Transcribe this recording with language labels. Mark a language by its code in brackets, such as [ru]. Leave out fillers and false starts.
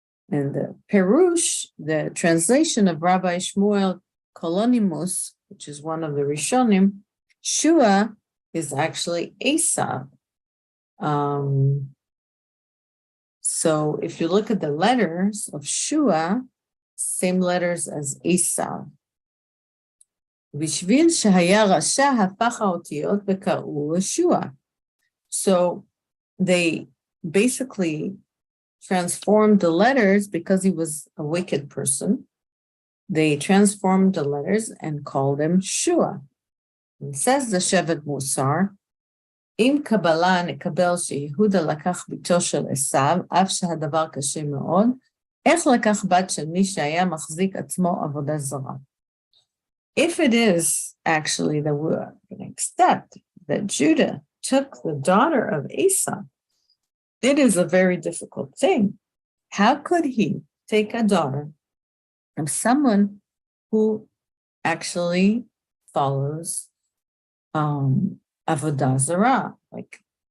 [en] And the Perush, the translation of Rabbi Shmuel Kolonimus, which is one of the Rishonim, Shua is actually Esau. So if you look at the letters of Shua, same letters as Esau. [he] בשביל שהיה רשע הפך האותיות וקראו ישוע. [en] So they basically transformed the letters because he was a wicked person. They transformed the letters and called him Shua. [he] It says the Shevet Musar, אם קבלה נקבל שיהודה לקח ביתו של עשיו, אף שהדבר קשה מאוד, איך לקח בת של מי שהיה מחזיק עצמו עבודה זרה? [en] If it is actually that we're going to accept that Judah took the daughter of Esau, it is a very difficult thing. How could he take a daughter of someone who actually follows Avodah Zarah, like